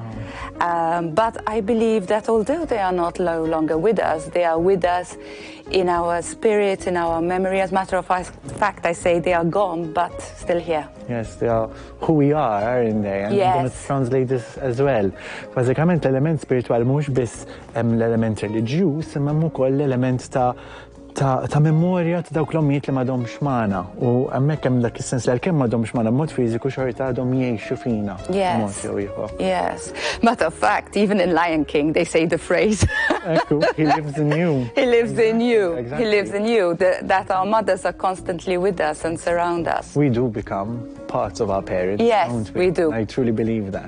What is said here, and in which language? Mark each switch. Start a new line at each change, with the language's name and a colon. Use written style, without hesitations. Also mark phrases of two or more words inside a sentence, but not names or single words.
English: But I believe that although they are not no longer with us, they are with us in our spirit, in our memory. As a matter of fact, I say they are gone, but still here. Yes, they are who we are, aren't they? And I'm going to translate this as well.
Maltese: Bażikament l-element spiritual mhux biss l-element reliġjuż, imma wkoll l-element ta' memorja ta' dawk l-ommijiet li m'għadhomx magħna. U hemmhekk hemm dak is-sens li għalkemm m'għadhomx magħna b'mod fiżiku xorta għadhom jgħixu fina.
English: Yes. Matter of fact, even in Lion King, they say the phrase. He lives in you. He lives in you. Exactly. He lives in you. That our mothers are constantly with us and surround us. We do become parts of our parents. Yes, don't we do. I truly believe that.